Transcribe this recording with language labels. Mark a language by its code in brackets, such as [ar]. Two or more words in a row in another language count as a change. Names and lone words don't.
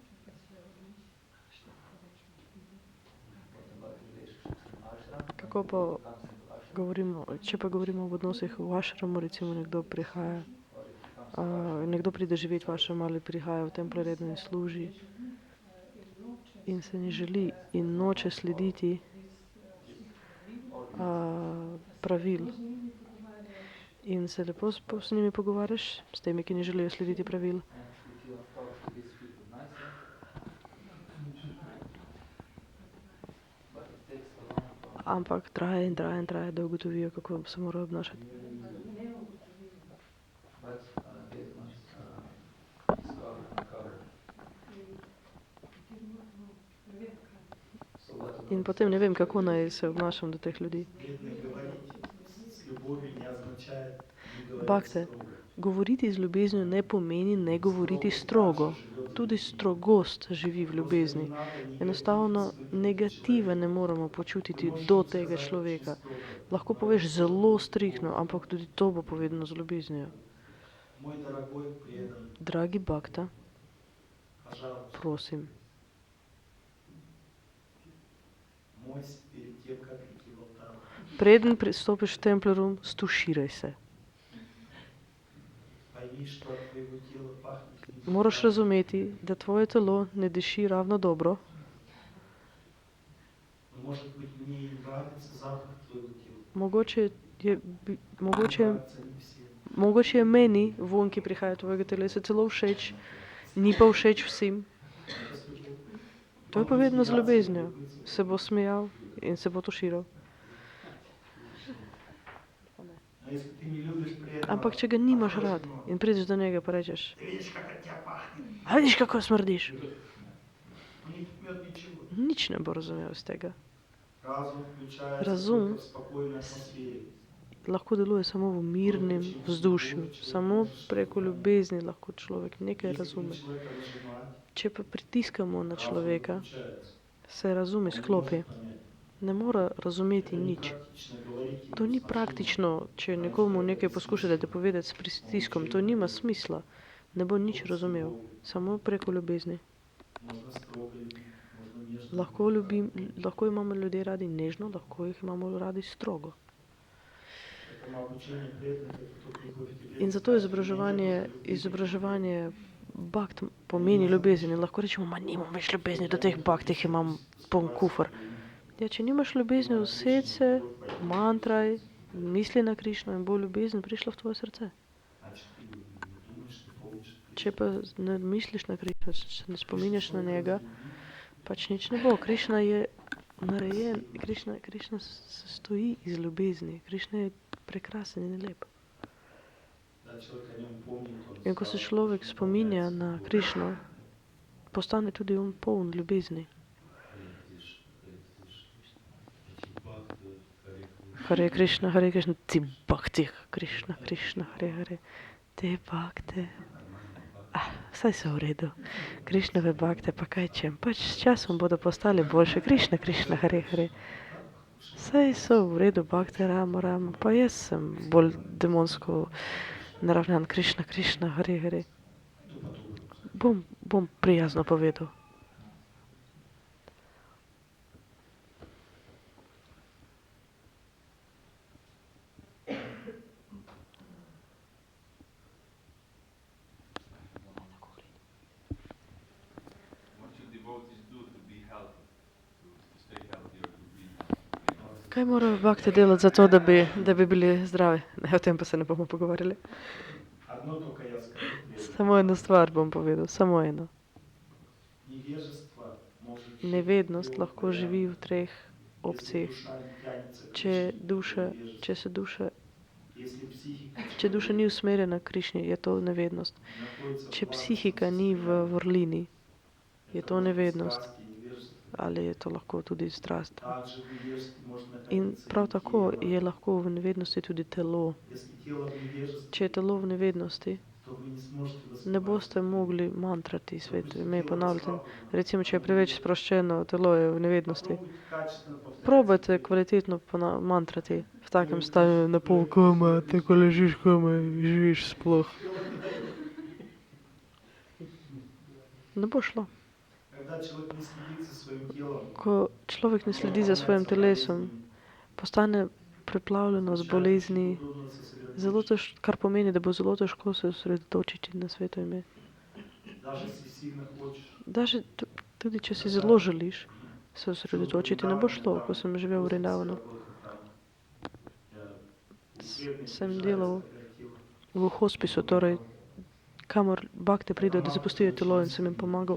[sl] Kako pa govorimo, če pa govorimo v odnosih v ašramu, recimo nekdo prihaja, nekdo pride živeti v ašram ali prihaja v templje redno in služi in se ne želi in noče slediti pravil. In se lepo s njimi pogovarjaš, s temi, ki ne želijo slediti pravil. [en] And if you talk to these people nicely, but it takes a long time. [sl] Ampak traje in traje in traje, da ugotovijo, kako se morajo obnašati. [en] But they must discover, uncover. So what [sl] In potem ne vem, kako naj se obnašam do teh ljudi. [ru] Бедный, говорить с любовью не означает не говорить [sl] Bhakte, [ru] строго. [sl] govoriti z ljubeznijo ne pomeni ne govoriti strogo. Tudi strogost živi v ljubezni. Enostavno negative ne moramo počutiti do tega človeka. Lahko poveš zelo striktno, ampak tudi to bo povedano z ljubeznijo. [ru] Мой дорогой преданный, [sl] Dragi Bhakta, [ru] пожалуйста, [sl] prosim, [ru] мойся перед тем, как идти в алтарь. [sl] preden pristopiš v templerum, stuširaj se. [ru] Пойми, что от твоего тела пахнет [sl] Moraš razumeti, da tvoje telo ne diši ravno dobro. [ru] Может быть, мне и нравится запах твоего тела. [sl] Mogoče je, [ru] Нравится не всем. [sl] mogoče je meni vonj, ki prihaja od tvojega telesa, celo všeč, ni pa všeč vsem. To je povedano z ljubeznijo. Se bo smejal in se bo tuširal. [ru] А если ты не любишь преданного, [sl] Ampak če ga nimaš rad in prideš do njega pa rečeš, [ru] ты видишь, как от тебя пахнет. [sl] a vidiš, kako smrdiš. [ru] Он не поймет ничего. [sl] Nič ne bo razumel iz tega. [ru] Разум включается Разум. только в спокойной атмосфере. [sl] Lahko deluje samo v mirnem vzdušju. Samo preko ljubezni lahko človek nekaj [ru] Если [sl] razume. [ru] человека нажимать, [sl] Če pa pritiskamo na [ru] разум [sl] človeka, [ru] включается. [sl] se razum [ru] Он не [sl] izklopi. [ru] может понять. [sl] Ne mora razumeti [ru] Это [sl] nič. [ru] непрактично говорить ему [sl] To ni [ru] с [sl] praktično, če nekomu nekaj poskušate povedati s pritiskom. To nima smisla. Ne bo nič razumel. Samo preko ljubezni. [ru] Можно строго любить, можно нежно. [sl] Lahko imamo ljudje radi nežno, lahko jih imamo radi strogo. [ru] Поэтому обучение преданных, это кто приходит к тебе, [sl] In zato izobraževanje bhakt pomeni ljubezen. In lahko rečemo, ma nimam več ljubezni do teh bhakt, jih imam poln kufer. Ja, če nimaš ljubezni, used se, mantraj, misli na Krišno in bo ljubezen prišla v tvoje srce. [ru] Значит, ты не думаешь, ты получишь. [sl] Če pa ne misliš na Krišno, če se ne spominjaš na njega, pač nič ne bo. Krišna je narejen, Krišna se stoji iz ljubezni. Krišna je prekrasen in lep. [ru] Да, человек о нем помнит, он [sl] In ko se [ru] сразу [sl] človek spominja na Krišno, postane tudi on poln ljubezni. Hare Krishna, ti bhakti, Krishna, Krishna, Hare Hare, te bhakte. Vsaj so v redu. Krishnove bhakte, pa kaj čem? Pač s časom bodo postali boljše. Krishna, Krishna, Hare Hare. Saj so v redu bhakte, Rama, Rama, pa jaz sem bolj demonsko naravnan. Krishna, Krishna, Hare Hare. Bom prijazno povedal. [en] What should devotees do to be healthy, to stay healthy or to be healthy? [sl] Kaj morajo bhakte delati za to, da bi bili zdravi? Ne, o tem pa se ne bomo pogovarjali. [ru] Одно только я скажу. преданным. [sl] Samo eno stvar bom povedal, samo eno. [ru] Невежество может [sl] Nevednost [ru] жить [sl] lahko [ru] в [sl] živi v treh [ru] Если [sl] opcijah. [ru] душа не тянется к [sl] Če [ru] Кришне, [sl] duša, [ru] это невежество. [sl] če se duša, [ru] Если психика [sl] če duša ni usmerjena k Krišni, je to nevednost. [ru] находится [sl] Če [ru] в [sl] psihika [ru] благостном [sl] ni v [ru] состоянии, [sl] vrlini, je [ru] это [sl] to [ru] может быть [sl] nevednost. [ru] страсть и невежество. [sl] Ali je to lahko tudi strast. [ru] Также в невежестве может [sl] In [ru] находиться [sl] prav [ru] и [sl] tako [ru] тело. [sl] je lahko v nevednosti tudi telo. [ru] Если тело в невежестве, [sl] Če je telo v nevednosti, [ru] то вы не сможете [sl] ne [ru] воспевать [sl] boste [ru] святые. [sl] mogli mantrati sveto [ru] Допустим, [sl] ime [ru] тело [sl] ponavljati. [ru] расслаблено, [sl] Recimo, če je оно preveč [ru] невежество. [sl] sproščeno, telo je v nevednosti. [ru] Попробуйте качественно повторять [sl] Probajte [ru] святые. [sl] kvalitetno mantrati v takem stanju, na pol koma, tako ležiš koma, živiš sploh. Ne bo šlo. [ru] Когда человек не следит за своим телом, [sl] Ko človek ne sledi za svojim telesom, postane preplavljeno z bolezni, zelo kar pomeni, da bo zelo težko se osredotočiti na sveto ime. [ru] даже если сильно хочешь, [sl] Даже tudi če si zelo želiš se osredotočiti, ne bo šlo, ko sem živel v Vrindavanu. sem delal v hospisu, torej kamor bakte pridejo, da zapustijo telo in sem jim pomagal.